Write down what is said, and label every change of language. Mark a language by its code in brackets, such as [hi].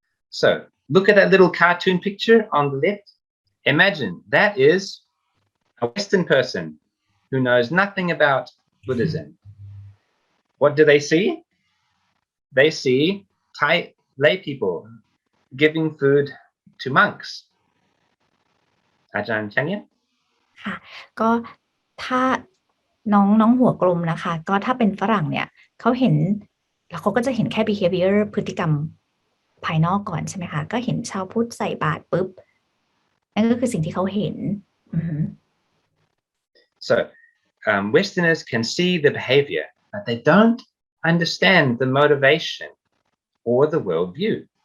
[en] So, look at that little cartoon picture on the left. Imagine that is a Western person who knows nothing about Buddhism. What do they see? They see Thai lay people giving food to monks. Aj.Andre? [th] ค่ะก็ถ้าน้องหัวกลมนะคะก็ถ้าเป็นฝรั่งเนี่ยเขาเห็นแล้วเขาก็จะเห็นแค่ behavior พฤติกรรมภายนอกก่อนใช่ไหมคะก็เห็นชาวพุทธใส่บาตรปุ๊บนั่นก็คือสิ่งที่เขาเห็น [en] So Westerners can see the behavior but they don't understand the motivation or the worldview